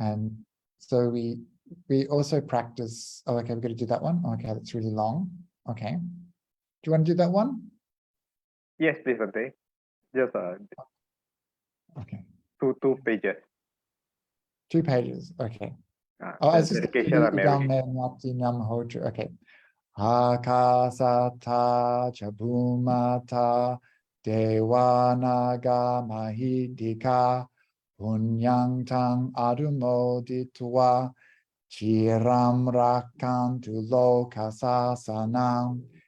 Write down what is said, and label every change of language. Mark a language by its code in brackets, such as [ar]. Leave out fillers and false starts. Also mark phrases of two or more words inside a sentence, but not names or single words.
[en] And so we also practice. Oh, okay, we've got to do that one. Okay, that's really long. Okay. Do you want to do that one? Yes, please, Monday. Just okay. Two pages. 2 pages. Okay. Oh, I was just dedication of Mary. Okay. [pi] Akasata chabhumata devanaga mahidika punyang tang adumoditwa chiram rakantu lokasasanam